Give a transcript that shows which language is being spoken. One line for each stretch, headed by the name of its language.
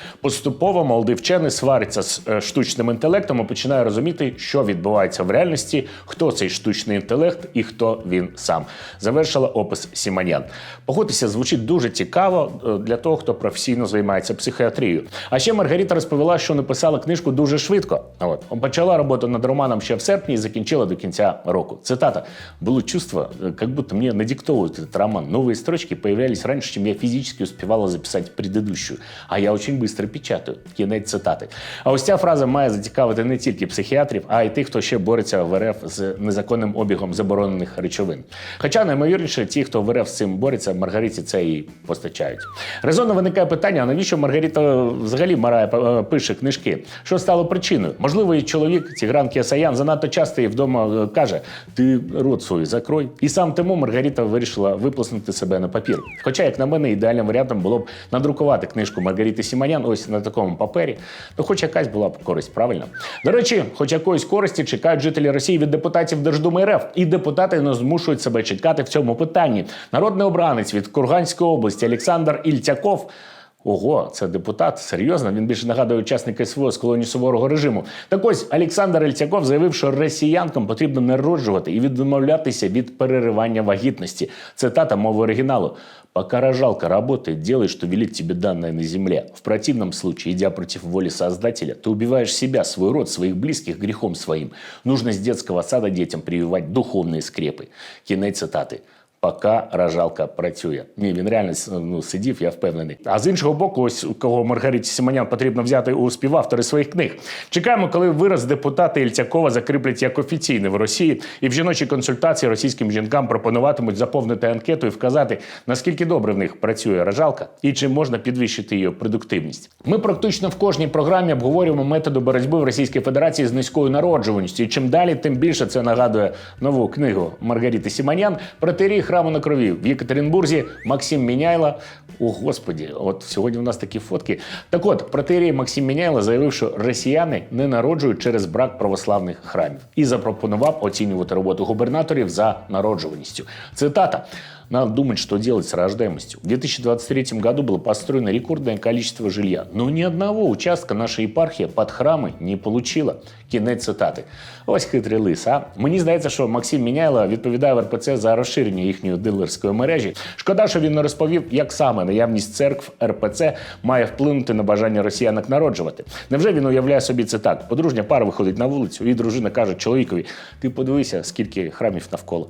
Ukrainian: Поступово молодий вчений свариться з штучним інтелектом і починає розуміти, що відбувається в реальності, хто цей штучний інтелект і хто він сам. Завершила опис Сіманян. Погодьтеся, звучить дуже цікаво для того, хто професійно займається психіатрією. А ще Маргарита розповіла, що написала книжку дуже швидко. Почала роботу над романом ще в серпні і закінчила до кінця року. Цитата.
Russian: «Было чувство, как будто мне надиктовывают этот роман. Новые строчки появлялись раньше, чем я физически успевала записать предыдущую. А я очень быстро печатаю».
Ukrainian: Кінець цитати. А ось ця фраза має зацікавити не тільки психіатрів, а й тих, хто ще бореться в РФ з незаконним обігом заборонених речовин. Хоча, наймовірніше, ті, хто в РФ з цим бореться, Маргариті це і постачають. Резонно виникає питання, а навіщо Маргарита взагалі пише книжки? Що стало причиною? Можливо, її чоловік, Тігран Кеосаян, занадто часто їй вдома каже «ти рот свій закрой». І сам тому Маргарита вирішила виплеснути себе на папір. Хоча, як на мене, ідеальним варіантом було б надрукувати книжку Маргарити Сіманян ось на такому папері. Ну, хоч якась була б користь, правильно? До речі, хоч якоїсь користі чекають жителі Росії від депутатів Держдуми РФ. І депутати не змушують себе чекати в цьому питанні. Народний обранець від Курганської області Олександр Ільтяков. Ого, це депутат? Серйозно? Він більше нагадує учасника СВО з колонії суворого режиму. Так ось, Олександр Ільтяков заявив, що росіянкам потрібно народжувати і відмовлятися від переривання вагітності. Цитата мови оригіналу.
Russian: «Пока рожалка работает, делай, что велит тебе данное на земле. В противном случае, идя против воли Создателя, ты убиваешь себя, свой род, своих близких грехом своим. Нужно с детского сада детям прививать духовные скрепы».
Ukrainian: Кінець цитати. «Поки рожалка працює». Ні, він реально сидів, я впевнений. А з іншого боку, ось кого Маргариті Сіманян потрібно взяти у співавтори своїх книг. Чекаємо, коли вираз депутата Ільтякова закріплять як офіційний в Росії, і в жіночій консультації російським жінкам пропонуватимуть заповнити анкету і вказати, наскільки добре в них працює рожалка і чи можна підвищити її продуктивність. Ми практично в кожній програмі обговорюємо методи боротьби в Російській Федерації з низькою народжуваністю. І чим далі, тим більше це нагадує нову книгу Маргарити Сіманян «Протирій храму на крові» в Єкатеринбурзі Максим Міняйло. О, Господі, от сьогодні у нас такі фотки. Так от, протирій Максим Міняйло заявив, що росіяни не народжують через брак православних храмів. І запропонував оцінювати роботу губернаторів за народжуваністю. Цитата.
Russian: «Надо думать, что делать с рождаемостью. В 2023 году было построено рекордное количество жилья, но ни одного участка наша епархія
Ukrainian: під
Russian: храми не получила».
Ukrainian: Кінець цитати. Ось хитрий лис, а? Мені здається, що Максим Міняйло відповідає в РПЦ за розширення їхньої дилерської мережі. Шкода, що він не розповів, як саме наявність церкв РПЦ має вплинути на бажання росіянок народжувати. Невже він уявляє собі це так? Подружня пара виходить на вулицю, і дружина каже чоловікові: «Ти подивися, скільки храмів навколо.